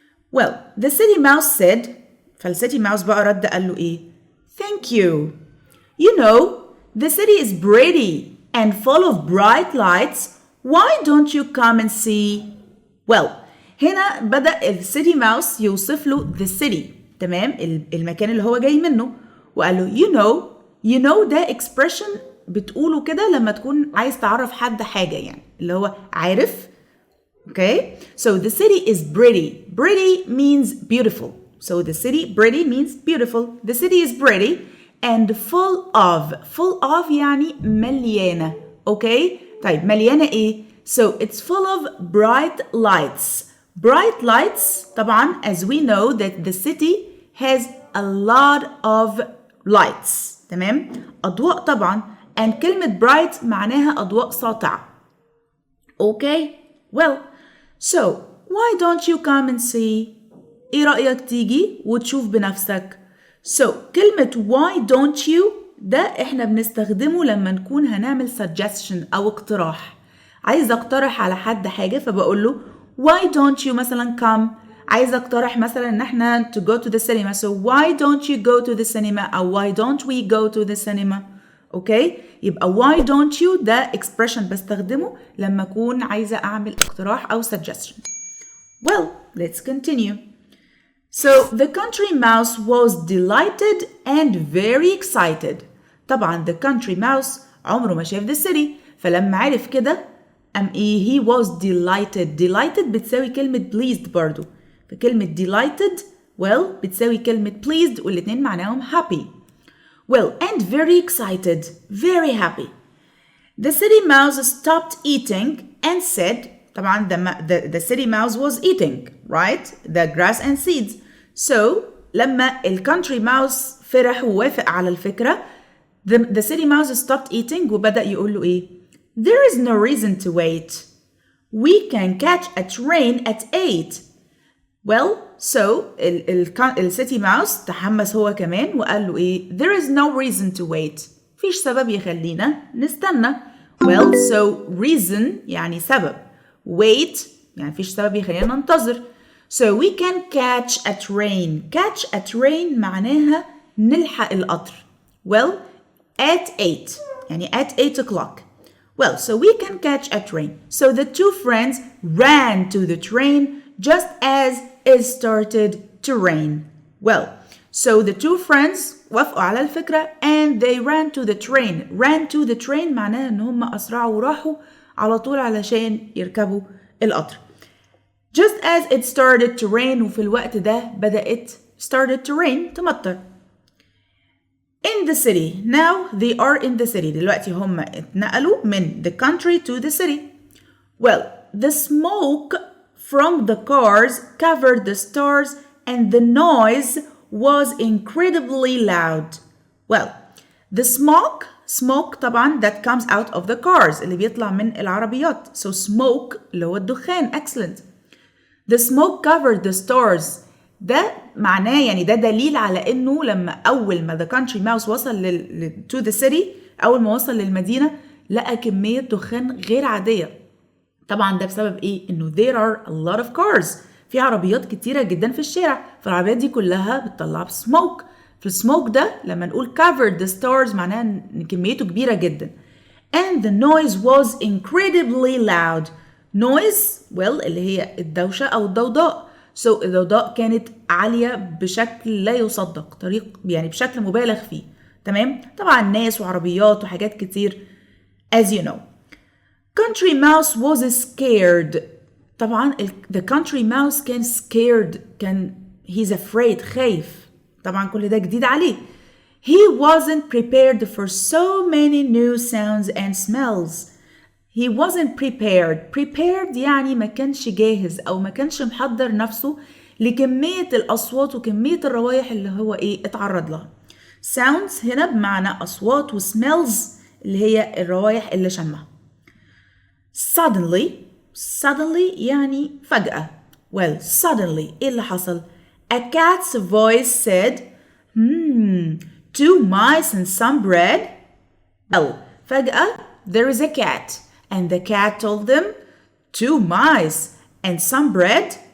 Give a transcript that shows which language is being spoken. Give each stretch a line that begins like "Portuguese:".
English: Well, the city mouse said,
Arabic: فالcity mouse بقى رد قال له إيه?
English: Thank you. You know, the city is pretty and full of bright lights. Why don't you come and see? Well,
Arabic: هنا بدأ الcity mouse يوصف له
English: the city.
Arabic: تمام؟ المكان اللي هو جاي منه. وقال له
English: you know
Arabic: ده expression بتقوله كده لما تكون عايز تعرف حد حاجة يعني. اللي هو عارف.
English: Okay? So the city is pretty. Pretty means beautiful. So the city, pretty means beautiful. The city is pretty and full of
Arabic: يعني مليانة. Okay? طيب مليانة إيه?
English: So it's full of bright lights. Bright lights طبعا as we know that the city has a lot of lights.
Arabic: تمام؟ أضواء طبعا and كلمة bright معناها أضواء ساطعة.
English: Okay? Well, so why don't you come and see?
Arabic: إيه رأيك تيجي وتشوف بنفسك؟ So كلمة
English: why don't you
Arabic: ده إحنا بنستخدمه لما نكون هنعمل suggestion أو اقتراح. عايز أقترح على حد حاجة فبقول له
English: why don't you
Arabic: مثلا come. عايز أقترح مثلا إن إحنا
English: to go to the cinema. So why don't you go to the cinema أو why don't we go to the cinema. Okay?
Arabic: يبقى
English: why don't you
Arabic: ده expression بستخدمه لما أكون عايزة أعمل اقتراح أو suggestion.
English: Well, let's continue. So the country mouse was delighted and very excited.
Arabic: طبعا the country mouse عمره ما شاف the city فلما عرف كده
English: he was delighted.
Arabic: Delighted بتساوي كلمة pleased برضو. فكلمة delighted well بتساوي كلمة pleased والاتنين معناهم happy.
English: Well, and very excited, very happy. The city mouse stopped eating and said طبعا the city mouse was eating, right? The grass and seeds. So
Arabic: لما country mouse فرح ووافق على الفكرة
English: The city mouse stopped eating
Arabic: وبدأ يقول له إيه؟
English: There is no reason to wait. We can catch a train at 8. Well, so
Arabic: الcity mouse تحمس هو كمان وقال له إيه؟
English: There is no reason to wait.
Arabic: فيش سبب يخلينا نستنى.
English: Well, so reason
Arabic: يعني سبب. Wait يعني فيش سبب يخلينا ننتظر.
English: So we can catch a train. Catch a train
Arabic: معناها نلحق القطر.
English: Well, at 8 يعني at 8 o'clock. Well, so we can catch a train. So the two friends ran to the train just as it started to rain. Well, so the two friends
Arabic: وافقوا على الفكرة
English: and they ran to the train. Ran to the train
Arabic: معناها ان هم أسرعوا وراحوا على طول علشان يركبوا القطر.
English: Just as it started to rain
Arabic: وفي الوقت ده بدأت
English: started to rain تمطر. In the city. Now they are in the city.
Arabic: دلوقتي هم اتنقلوا من
English: the country to the city. Well, the smoke from the cars covered the stars and the noise was incredibly loud. Well, the smoke طبعا that comes out of the cars
Arabic: اللي بيطلع من العربيات. So smoke اللي هو الدخان.
English: Excellent. The smoke covered the stars.
Arabic: ده معناه يعني ده دليل على انه لما اول ما the country mouse وصل
English: to the city
Arabic: اول ما وصل للمدينة لقى كمية دخان غير عادية. طبعا ده بسبب ايه؟ انه
English: there are a lot of cars.
Arabic: في عربيات كتيرة جدا في الشارع فالعربيات دي كلها بتطلع smoke. فالسموك ده لما نقول
English: covered the stars
Arabic: معناها ان كميته كبيرة جدا.
English: And the noise was incredibly loud.
Arabic: Noise well اللي هي الدوشة أو الضوضاء. So الضوضاء كانت عالية بشكل لا يصدق طريق يعني بشكل مبالغ فيه. تمام؟ طبعا ناس وعربيات وحاجات كتير
English: as you know. Country mouse was scared. طبعا the country mouse كان scared كان he's afraid خايف.
Arabic: طبعا كل ده جديد عليه.
English: He wasn't prepared for so many new sounds and smells. He wasn't prepared.
Arabic: Prepared يعني ما كانش جاهز أو ما كانش محضر نفسه لكمية الأصوات وكمية الروايح اللي هو اتعرض لها. Sounds هنا بمعنى أصوات و smells اللي هي الروايح اللي شمها. Suddenly يعني فجأة.
English: Well, suddenly
Arabic: إيه اللي حصل؟
English: A cat's voice said, 2 mice and some bread. Well,
Arabic: فجأة
English: there is a cat. And the cat told them 2 mice and some bread.